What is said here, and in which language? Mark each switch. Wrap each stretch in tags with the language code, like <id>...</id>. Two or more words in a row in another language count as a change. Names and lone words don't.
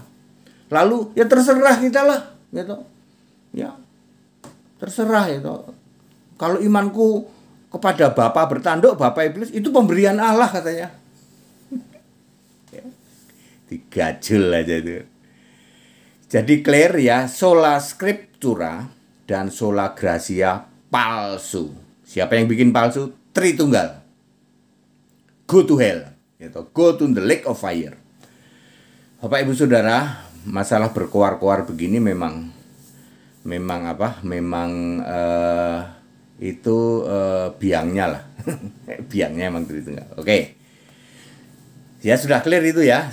<id>Lalu ya terserah kita lah, gitu. Ya. Terserah itu. Kalau imanku kepada Bapa bertanduk, Bapa iblis, itu pemberian Allah katanya. Digajul aja itu. Jadi clear ya,</id> <la>sola scriptura</la> <id>dan</id> <la>sola gratia</la> <id>palsu. Siapa yang bikin palsu? Tritunggal.</id> <en>Go to hell, gitu. Go to the lake of fire.</en> <id>Bapak Ibu Saudara, masalah berkoar-koar begini memang itu biangnya lah. Biangnya emang Tritunggal. Oke. Ya sudah clear itu ya.</id>